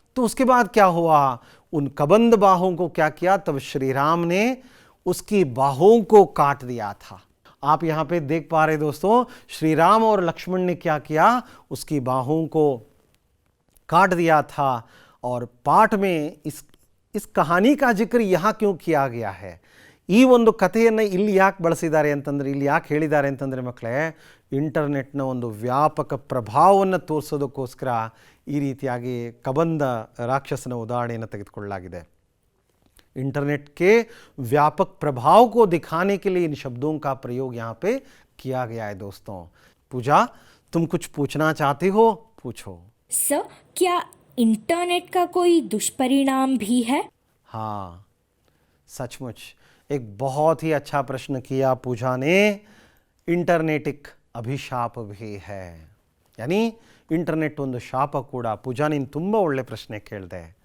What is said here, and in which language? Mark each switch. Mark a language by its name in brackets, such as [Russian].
[Hindi] तो उसके बाद क्या हुआ, उन कबंद बाहों को क्या किया, तब श्री राम ने उसकी बाहों को काट दिया था. आप यहाँ पे देख पा रहे दोस्तों, श्री राम और लक्ष्मण ने क्या किया, उसकी बाहों को काट दिया था. और पाठ में इस इस कहानी का जिक्र यहाँ क्यों किया गया है, [Kannada] ಈ ಒಂದು ಕಥೆಯನ್ನು ಇಲ್ಲಿ ಯಾಕೆ ಬಳಸಿದ್ದಾರೆ ಅಂತಂದರೆ, ಇಲ್ಲಿ ಯಾಕೆ ಹೇಳಿದ್ದಾರೆ ಅಂತಂದರೆ ಮಕ್ಕಳೇ, ಇಂಟರ್ನೆಟ್ನ ಒಂದು ವ್ಯಾಪಕ ಪ್ರಭಾವವನ್ನು ತೋರಿಸೋದಕ್ಕೋಸ್ಕರ ಈ ರೀತಿಯಾಗಿ ಕಬಂದ ರಾಕ್ಷಸನ ಉದಾಹರಣೆಯನ್ನು ತೆಗೆದುಕೊಳ್ಳಲಾಗಿದೆ. [Hindi] इंटरनेट के व्यापक प्रभाव को दिखाने के लिए इन शब्दों का प्रयोग यहाँ पे किया गया है. दोस्तों, पूजा, तुम कुछ पूछना चाहती हो? पूछो. सर, क्या इंटरनेट का कोई दुष्परिणाम भी है? हाँ, सचमुच एक बहुत ही अच्छा प्रश्न किया पूजा ने. इंटरनेट एक अभिशाप भी है, यानी इंटरनेट [Kannada] ಒಂದು ಶಾಪ ಕೂಡ. पूजा ನೀನು ತುಂಬ ಒಳ್ಳೆ ಪ್ರಶ್ನೆ ಕೇಳಿದೆ.